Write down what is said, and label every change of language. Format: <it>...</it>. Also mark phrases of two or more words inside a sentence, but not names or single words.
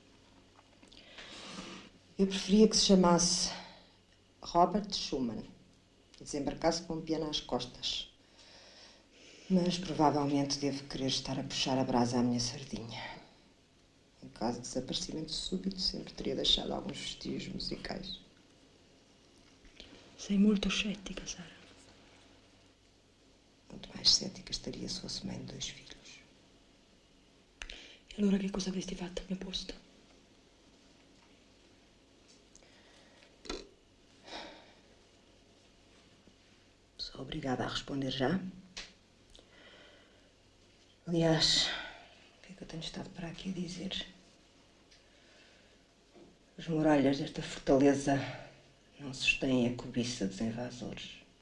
<pt>Eu preferia que se chamasse Robert Schumann e desembarcasse com um piano às costas. Mas provavelmente devo querer estar a puxar a brasa à minha sardinha. Em caso de desaparecimento súbito, sempre teria deixado alguns vestígios musicais.</pt> <it>Sei molto scettica, Sara.</it> <pt>Quanto mais cética estaria se fosse mãe de 2 filhos.</pt> <it>E allora che cosa avresti fatto al mio posto?</it> <pt>Sou obrigada a responder já. Aliás, o que é que eu tenho estado para aqui a dizer? As muralhas desta fortaleza não sustêm a cobiça dos invasores.</pt>